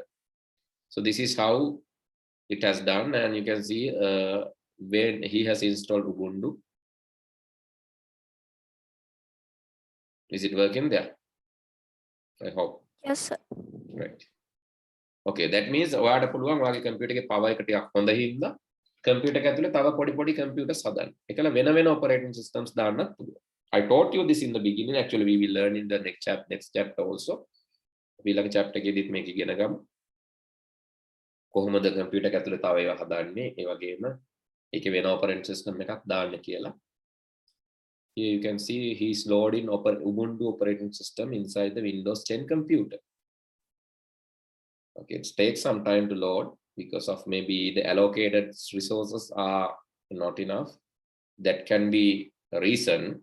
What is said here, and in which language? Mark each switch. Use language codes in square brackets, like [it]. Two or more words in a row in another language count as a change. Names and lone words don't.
[en] So this is how it has done, and you can see when he has installed Ubuntu. Is it working there? I hope. Yes, sir. Right. Okay, that means [si] ඔයාට පුළුවන් ඔයාගේ computer එකේ power එක ටිකක් හොඳ හින්දා computer එක ඇතුලේ තව පොඩි computers හදන්න. ඒකල වෙන [en] operating systems [si] දාන්නත් පුළුවන්. [en] I taught you this in the beginning. Actually, we will learn in the next chapter also. [si] ඊළඟ chapter එකේදීත් මේක ඉගෙන ගමු. කොහොමද computer එක ඇතුලේ තව ඒවා හදන්නේ, ඒ වගේම ඒකේ වෙන [en] operating system [si] එකක් දාන්න කියලා. [en] Here you can see he's loading Ubuntu operating system inside the Windows 10 computer. Okay, it takes some time to load because of maybe the allocated resources are not enough. That can be a reason.